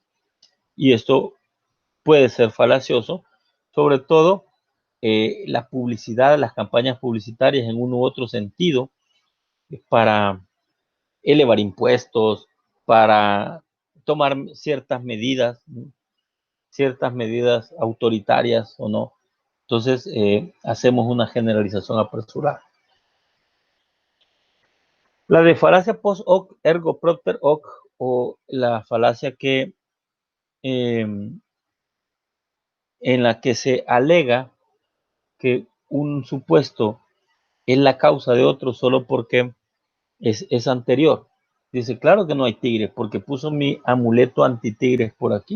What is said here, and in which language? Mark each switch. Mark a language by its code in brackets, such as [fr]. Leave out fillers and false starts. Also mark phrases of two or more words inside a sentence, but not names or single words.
[es] Y esto puede ser falacioso, sobre todo la publicidad, las campañas publicitarias en uno u otro sentido para elevar impuestos, para tomar ciertas medidas autoritarias o no. Entonces, hacemos una generalización apresurada. La de falacia [la] post hoc, ergo propter hoc, [es] o la falacia que en la que se alega que un supuesto es la causa de otro solo porque es anterior. Dice, claro que no hay tigres, porque puso mi amuleto anti-tigres por aquí.